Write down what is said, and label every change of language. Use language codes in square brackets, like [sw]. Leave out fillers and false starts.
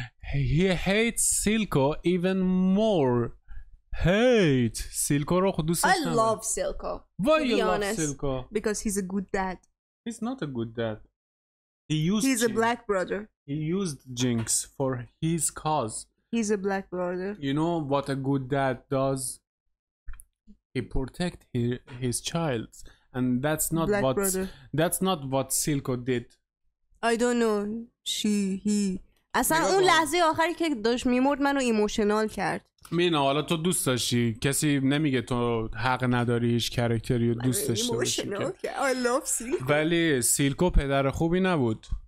[en] Hey, he hates Silco even more. Hate [fa] Silco رو خود دوستش [en] I love Silco. Why you love Silco? Because he's a good dad. He's not a good dad. He's a black brother. He used Jinx for his cause. He's a black brother. You know what a good dad does? He protect his child, and that's not what Silco did. I don't know. He [fa] اصلا اون لحظه آخری که داشت میمرد منو ایموشنال کرد. مینا حالا تو دوست داشتی، کسی نمیگه تو حق نداری هیچ کرکتری رو دوست داشته باشی. [en] I love Silco. [fa] ولی سیلکو پدر خوبی نبود.